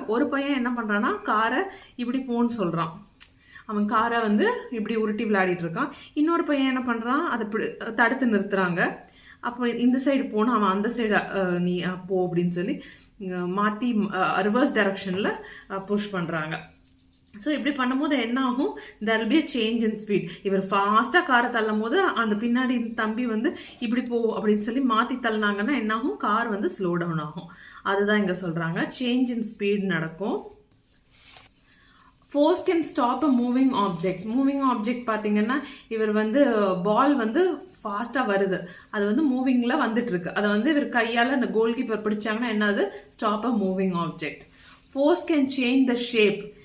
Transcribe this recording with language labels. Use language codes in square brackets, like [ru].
[ta] ஒரு பையன் என்ன பண்ணுறான்னா காரை இப்படி போன்னு சொல்கிறான், அவன் காரை வந்து இப்படி உருட்டி விளையாடிட்டு இருக்கான். இன்னொரு பையன் என்ன பண்ணுறான், அதை தடுத்து நிறுத்துறாங்க. அப்போ இந்த சைடு போனால் அவன் அந்த சைடு நீ போ அப்படின்னு சொல்லி மாற்றி ரிவர்ஸ் டைரக்ஷனில் புஷ் பண்ணுறாங்க. ஸோ இப்படி பண்ணும்போது என்ன ஆகும், [en] there will be a change in speed. [ta] இவர் ஃபாஸ்ட்டாக காரை தள்ளும் போது அந்த பின்னாடி தம்பி வந்து இப்படி போ அப்படின்னு சொல்லி மாற்றி தள்ளினாங்கன்னா என்ன ஆகும், கார் வந்து ஸ்லோ டவுன் ஆகும். அதுதான் இங்கே சொல்கிறாங்க, [en] change in speed [ta] நடக்கும். [en] Force can stop a moving object. [ta] Moving object பார்த்தீங்கன்னா இவர் வந்து பால் வந்து ஃபாஸ்ட்டாக வருது, அது வந்து மூவிங்கில் வந்துட்டுருக்கு, அதை வந்து இவர் கையால் அந்த கோல் கீப்பர் பிடிச்சாங்கன்னா என்னது, [en] Stop a moving object. Force can change the shape.